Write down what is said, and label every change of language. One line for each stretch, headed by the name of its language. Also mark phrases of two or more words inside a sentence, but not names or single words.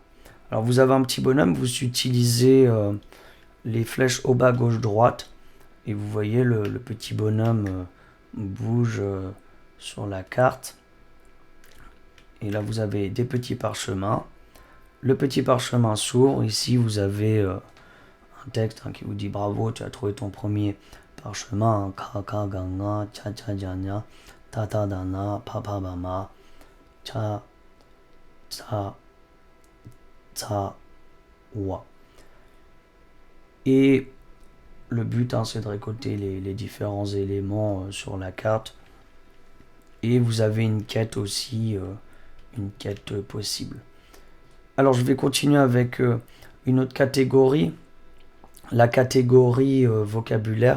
French: Alors vous avez un petit bonhomme, vous utilisez les flèches au bas, gauche, droite, et vous voyez le petit bonhomme bouge sur la carte. Et là vous avez des petits parchemins. Le petit parchemin s'ouvre. Ici vous avez un texte qui vous dit bravo, tu as trouvé ton premier parchemin. Kaka ganga, cha cha janya, tata dana, papa bama, cha cha cha wa. Et le but c'est de récolter les différents éléments sur la carte. Et vous avez une quête aussi, une quête possible. Alors je vais continuer avec une autre catégorie, la catégorie vocabulaire.